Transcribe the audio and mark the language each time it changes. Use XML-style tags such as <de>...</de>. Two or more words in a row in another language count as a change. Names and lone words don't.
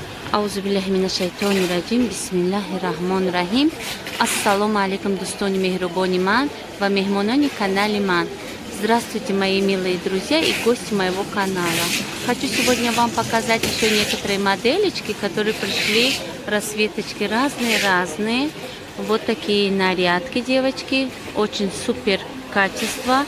<ar>أعوذ بالله بسم الله الرحمن الرحيم. السلام عليكم,</ar> <tg>дустони мехрубони ман ва мехмонони канали ман.</tg> <ru>Здравствуйте, мои милые друзья и гости моего канала. Хочу сегодня вам показать еще некоторые моделечки, которые пришли, расцветочки разные-разные. Вот такие нарядки, девочки, очень супер качество.</ru>